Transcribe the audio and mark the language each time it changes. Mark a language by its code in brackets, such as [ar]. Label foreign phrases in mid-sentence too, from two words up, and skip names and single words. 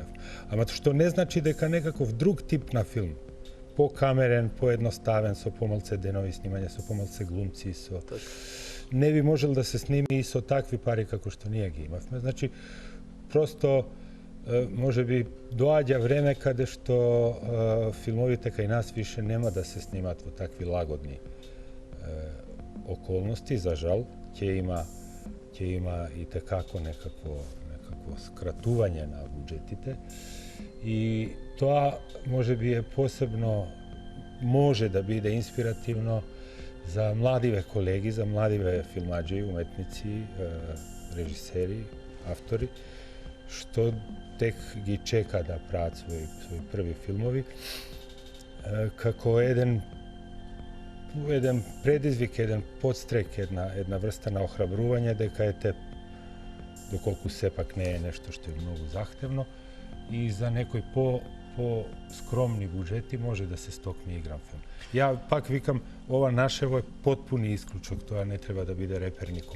[mk] Ама што не значи дека некаков друг тип на филм, покамерен, поедноставен, со помалце денови снимање, со помалце глумци, не би можел да се сними и со такви пари како што ние ги имавме. Значи, просто може би доаѓа време каде што филмовите кај нас више нема да се снимат во такви лагодни околности, за жал. Ќе има и текако некакво скратување на буџетите и то може би посебно може да буде инспиративно за младиве колеги, за младиве филмаѓи, уметници, режисери, автори, што тек ги чека да праат свој први филмови, како један предизвик, еден подстрек, една врста на охрабрување дека ете, доколку сепак не е нешто што е многу захтевно и за некои по-скромни буџети може да се стокне игран филм. Ја пак викам, ова нашево е потпуни исклучок, тоа не треба да биде репер никому.